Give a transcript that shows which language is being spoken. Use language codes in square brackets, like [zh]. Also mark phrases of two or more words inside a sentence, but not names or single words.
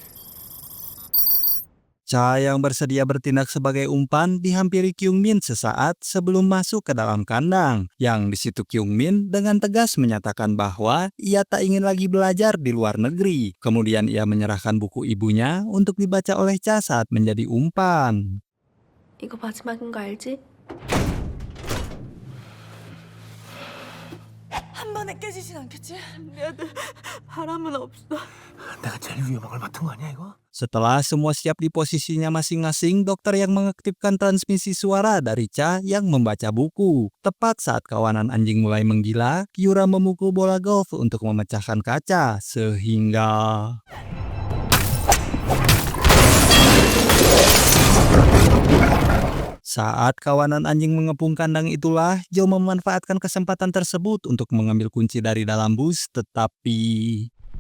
[id] Cha yang bersedia bertindak sebagai umpan dihampiri Kyung Min sesaat sebelum masuk ke dalam kandang. Yang di situ Kyung Min dengan tegas menyatakan bahwa ia tak ingin lagi belajar di luar negeri. Kemudian ia menyerahkan buku ibunya untuk dibaca oleh Cha saat menjadi umpan. [ko] 이거 마지막인 거 알지? 한 번에 깨지진 않겠지? 미안해. 바람은 없어. 내가 제일 위험한 걸 맡은 거 아니야 이거? [id] Setelah semua siap di posisinya masing-masing, dokter yang mengaktifkan transmisi suara dari Cha yang membaca buku. Tepat saat kawanan anjing mulai menggila, Kyura memukul bola golf untuk memecahkan kaca, sehingga... Saat kawanan anjing mengepung kandang itulah, Joe memanfaatkan kesempatan tersebut untuk mengambil kunci dari dalam bus, tetapi...